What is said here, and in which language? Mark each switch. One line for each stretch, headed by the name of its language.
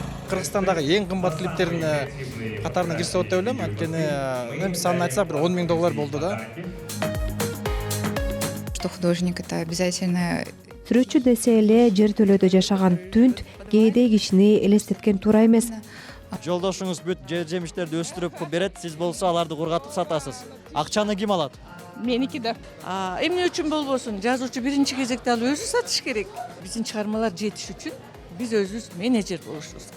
Kazakh: Қырғызстандағы ең қымбат клиптердің қатарына кірсе болады деп ойлаймын. Өйткені санын айтсақ, бір $10,000 болды да.
Russian: Что художник это обязательно.
Kyrgyz: Сүрөтчү десе эле жер төлөдө жашаган түнт кээде кишини элестеткен туура эмес. Жолдошуңуз бүт жер жемиштерди өстүрүп берет, сиз болсо аларды кургатып сатасыз. Акчаны ким алат? Меники да. Эмне үчүн болбосун? Жазуучу биринчи кезекте ал өзү сатыш керек. Биздин чыгармалар жетиш үчүн биз өзүбүз менеджер болушубуз.